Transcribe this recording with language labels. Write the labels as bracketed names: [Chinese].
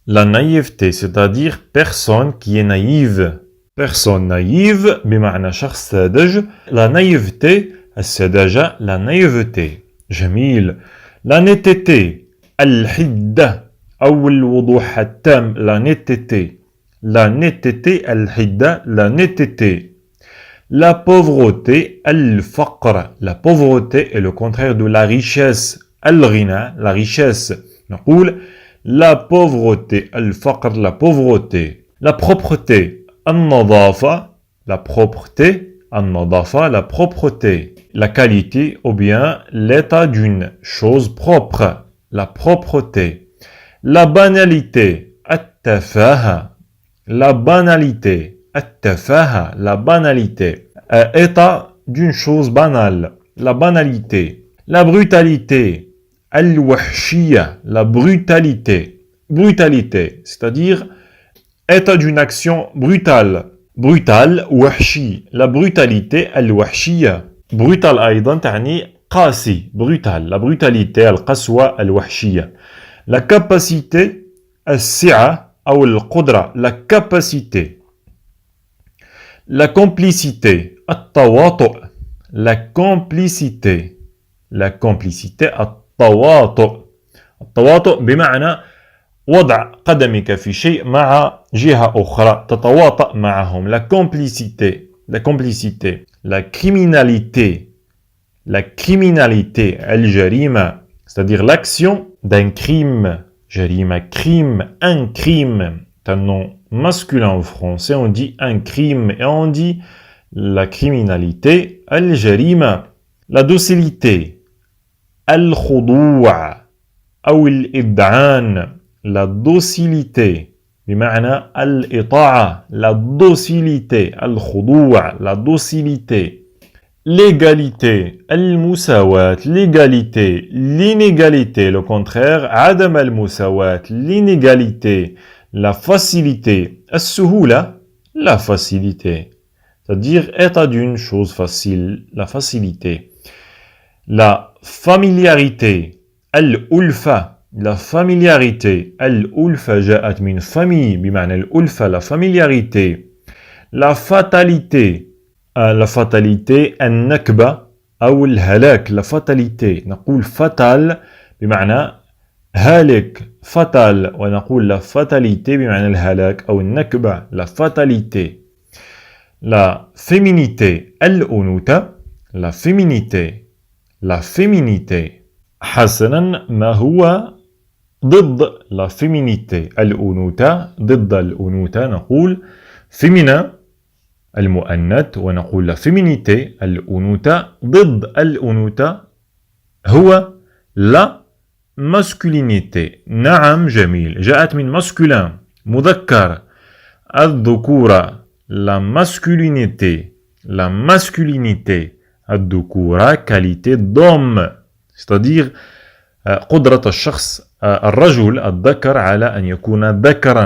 [French] La naïveté, c'est-à-dire personne qui est naïve. Personne naïve, [Arabic] بمعنى شخص ساذج. [French] La naïveté, السذاجة, la naïveté. [Arabic] جميل. [French] La netteté, [Arabic] الحدة أو الوضوح التام. [French] La netteté. La netteté, الحدة, la netteté. La pauvreté, الفقر. La pauvreté est le contraire de la richesse. الغنى, la richesse. نقول la pauvreté, الفقر, la pauvreté. La propreté, النظافة, la propreté, النظافة, la propreté. La qualité ou bien l'état d'une chose propre, la propreté. La banalité, التفاهة. La banalité, التفاهة, la banalité. État d'une chose banale, la banalité. La brutalité, الوحشية, la brutalité. Brutalité, c'est-à-dire état d'une action brutale. Brutal, وحشي. La brutalité, الوحشية. [Arabic] Brutal أيضا تعني قاسي. [French] Brutal, la brutalité, [Arabic] القسوة, الوحشية. [French] La capacité, [Arabic] السعة أو القدرة. [French] La capacité. La complicité, التواطؤ. La complicité. La complicité, التواطؤ. [Arabic] التواطؤ بمعنى وضع قدمك في شيء مع جهة أخرى تتواطأ معهم. [French] La complicité. La complicité. La criminalité. La criminalité, الجريمة, c'est-à-dire l'action d'un crime. جريمة, crime, un crime. C'est un nom masculin en français, on dit un crime et on dit la criminalité, الجريمة. La docilité, [Arabic] الخضوع أو الإذعان. [French] La docilité [Arabic] بمعنى الإطاعة. [French] La docilité, الخضوع, la docilité. L'égalité, المساواة, l'égalité, l'inégalité, le contraire, [Arabic] عدم المساواة, [French] l'inégalité, la facilité, السهولة, la facilité, c'est-à-dire état d'une chose facile, la facilité. La familiarité, الألفة, la familiarité, [Arabic] الألفة جاءت من [French] famille [Arabic] بمعنى الألفة, [French] la familiarité. La fatalité, la fatalité, [Arabic] النكبة أو الهلاك. [French] La fatalité, نقول fatal [Arabic] بمعنى هالك, [French] fatal, ونقول la fatalité [Arabic] بمعنى الهلاك أو النكبة, [French] la fatalité. La féminité, الأنوثة. La féminité, la féminité. [Arabic] حسنا, ما هو ضد [French] la féminité, [Arabic] الأنوثة, ضد الأنوثة نقول féminin المؤنث, ونقول la féminité, الأنوثة, ضد الأنوثة هو [French] la masculinité. [Arabic] نعم, جميل. جاءت من masculin, مذكر. [French] الذكورة, la masculinité, la masculinité. [Arabic] الذكورة, [French] qualité d'homme, c'est-à-dire [Arabic] قدرة الشخص الرجل الذكر على أن يكون ذكرا.